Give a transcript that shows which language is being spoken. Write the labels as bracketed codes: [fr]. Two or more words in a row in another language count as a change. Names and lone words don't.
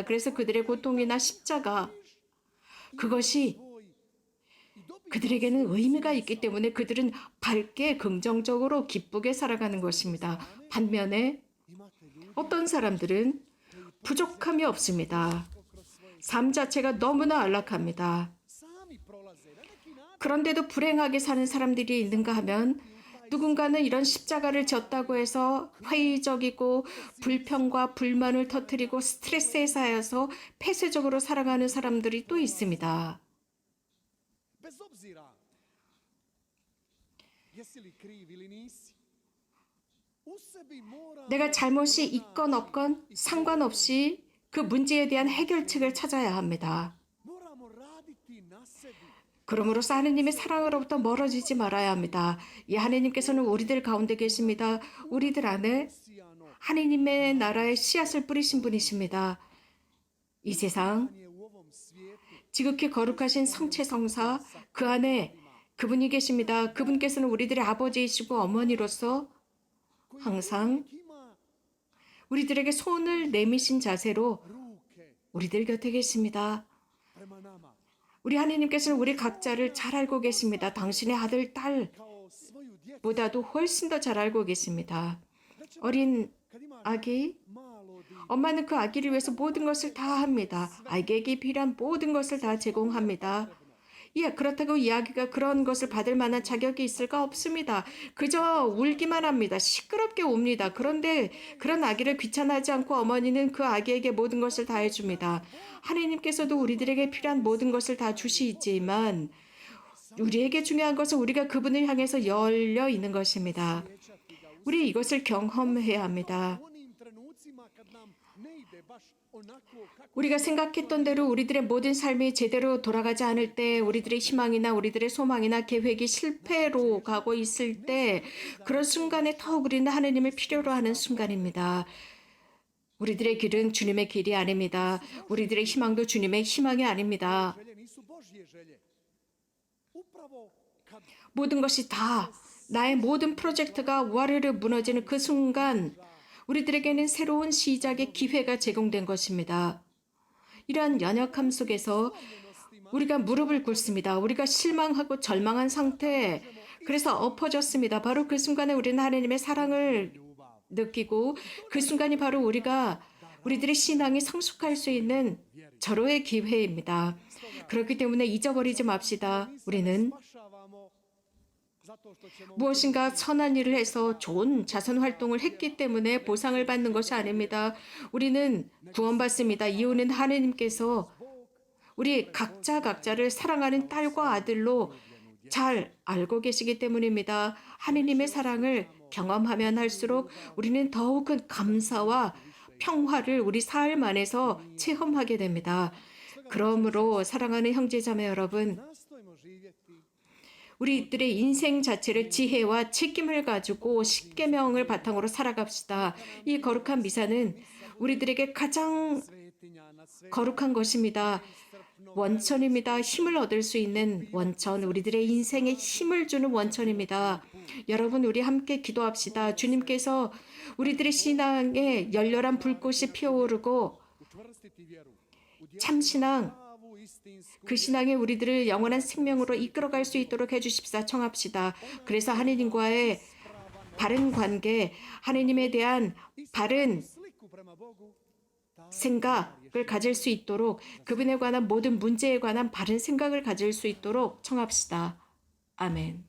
[ko] 그래서 그들의 고통이나 십자가 그것이 그들에게는 의미가 있기 때문에 그들은 밝게 긍정적으로 기쁘게 살아가는 것입니다. 반면에 어떤 사람들은 부족함이 없습니다. 삶 자체가 너무나 안락합니다. [hr] Sami prolaze na neki način. [ko] 그런데도 불행하게 사는 사람들이 있는가 하면 누군가는 이런 십자가를 졌다고 해서 회의적이고 불평과 불만을 터뜨리고 스트레스에 쌓여서 폐쇄적으로 살아가는 사람들이 또 있습니다. [hr] Bez obzira jesi li kriv ili nisi. U sebi mora [ko] 내가 잘못이 있건 없건 상관없이 그 문제에 대한 해결책을 찾아야 합니다. [hr] moramo raditi na sebi. [ko] 그러므로서 하느님의 사랑으로부터 멀어지지 말아야 합니다. 이 하느님께서는 우리들 가운데 계십니다. 우리들 안에 [hr] Sijano [ko] 하느님의 나라의 씨앗을 뿌리신 분이십니다. 이 세상 [hr] je u ovom svijetu [ko] 지극히 거룩하신 성체성사 그 안에 그분이 계십니다. 그분께서는 우리들의 아버지이시고 어머니로서 항상 [hr] ima [ko] 우리들에게 손을 내미신 자세로 [hr] ruke [ko] 우리들 곁에 계십니다. [hr] prema nama [ko] 우리 하느님께서는 우리 각자를 잘 알고 계십니다. 당신의 아들, 딸보다도 [hr] kao svoju djecu. [ko] 훨씬 더 잘 알고 계십니다. 어린 [hr] Kad imaš [ko] 아기, [hr] malo dijete, [ko] 엄마는 그 아기를 위해서 모든 것을 다 합니다. 아기에게 필요한 모든 것을 다 제공합니다. 예, 그렇다고 이야기가 그런 것을 받을 만한 자격이 있을까? 없습니다. 그저 울기만 합니다. 시끄럽게 웁니다. 그런데 그런 아기를 귀찮아하지 않고 어머니는 그 아기에게 모든 것을 다 해줍니다. 하나님께서도 우리들에게 필요한 모든 것을 다 주시지만 우리에게 중요한 것은 우리가 그분을 향해서 열려 있는 것입니다. [hr] osjećati ga u [ko] 우리 이것을 경험해야 합니다. [hr] onim trenucima kad nam ne ide baš onako kako [ko] 우리가 생각했던 대로 우리들의 모든 삶이 제대로 돌아가지 않을 때, 우리들의 희망이나 우리들의 소망이나 계획이 실패로 가고 있을 때, 그런 순간에 더욱 우리는 하나님을 필요로 하는 순간입니다. 우리들의 길은 주님의 길이 아닙니다. 우리들의 희망도 주님의 희망이 아닙니다. [hr] želje nisu Božje želje. Upravo kad [ko] 모든 것이 다 나의 모든 프로젝트가 와르르 무너지는 그 순간 우리들에게는 새로운 시작의 기회가 제공된 것입니다. 이러한 연약함 속에서 우리가 무릎을 꿇습니다. 우리가 실망하고 절망한 상태, 그래서 엎어졌습니다. 바로 그 순간에 우리는 하나님의 사랑을 느끼고 그 순간이 바로 우리들의 신앙이 성숙할 수 있는 절호의 기회입니다. 그렇기 때문에 잊어버리지 맙시다. 우리는 [hr] spašavamo zato što ćemo [ko] 무엇인가 선한 일을 해서 좋은 자선 활동을 했기 때문에 보상을 받는 것이 아닙니다. 우리는 구원받습니다. 이유는 하나님께서 우리 각자를 사랑하는 딸과 아들로 잘 알고 계시기 때문입니다. 하나님의 사랑을 경험하면 할수록 우리는 더욱 큰 감사와 평화를 우리 삶 안에서 체험하게 됩니다. 그러므로 사랑하는 형제자매 여러분, [hr] nastojimo živjeti [ko] 우리들의 인생 자체를 지혜와 책임을 가지고 십계명을 바탕으로 살아갑시다. 이 거룩한 미사는 우리들에게 가장 [hr] svetinja na sve [ko] 거룩한 것입니다. 원천입니다. 힘을 얻을 수 있는 원천, 우리들의 인생에 힘을 주는 원천입니다. 여러분, 우리 함께 기도합시다. 주님께서 우리들의 신앙에 열렬한 불꽃이 피어오르고 [hr] učvrstiti vjeru u [ko] 참신앙, [hr] pravu istinsku [ko] 그 신앙에 우리들을 영원한 생명으로 이끌어갈 수 있도록 해주십사. 청합시다. 그래서 하나님과의 바른 관계, 하나님에 대한 바른 [hr] sliku prema Bogu [ko] 생각을 가질 수 있도록, 그분에 관한 모든 문제에 관한 바른 생각을 가질 수 있도록 청합시다. 아멘.